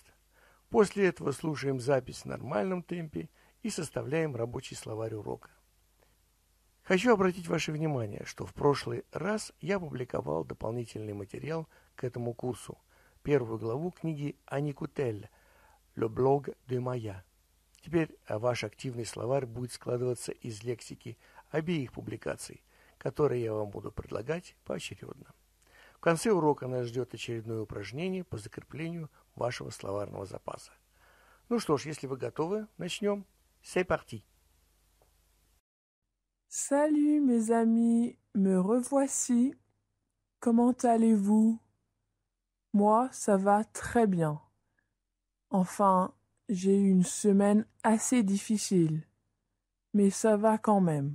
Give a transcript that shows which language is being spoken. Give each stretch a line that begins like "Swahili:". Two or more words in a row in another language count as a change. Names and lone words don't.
Russian: После этого слушаем запись в нормальном темпе и составляем рабочий словарь урока. Хочу обратить ваше внимание, что в прошлый раз я опубликовал дополнительный материал к этому курсу, первую главу книги Ани Кутель «Le blog de Maya». Теперь ваш активный словарь будет складываться из лексики обеих публикаций, которые я вам буду предлагать поочередно. В конце урока нас ждет очередное упражнение по закреплению вашего словарного запаса. Ну что ж, если вы готовы, начнем.
French: C'est parti! Salut mes amis, me revoici. Comment allez-vous? Moi, ça va très bien. Enfin, j'ai eu une semaine assez difficile, mais ça va quand même.